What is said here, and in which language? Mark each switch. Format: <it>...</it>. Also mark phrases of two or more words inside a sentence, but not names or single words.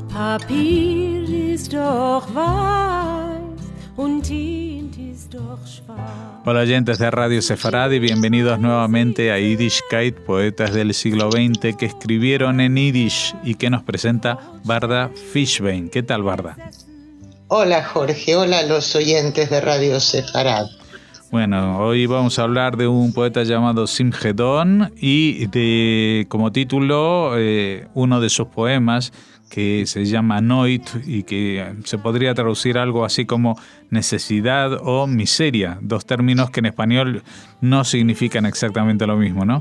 <yi>פּאַפּיר איז דאָך ווײַס און טינט איז דאָך שוואַרץ.</yi> <es>Hola oyentes de Radio Sefarad y bienvenidos nuevamente a Yiddishkeit, poetas del siglo XX que escribieron en Yiddish y que nos presenta Varda Fishbein. ¿Qué tal, Varda? Hola Jorge, hola a los oyentes de Radio Sefarad. Bueno, hoy vamos a hablar de un poeta llamado Simchedon y de como título uno de sus poemas que se llama Noit y que se podría traducir algo así como necesidad o miseria, dos términos que en español no significan exactamente lo mismo, ¿no?</es>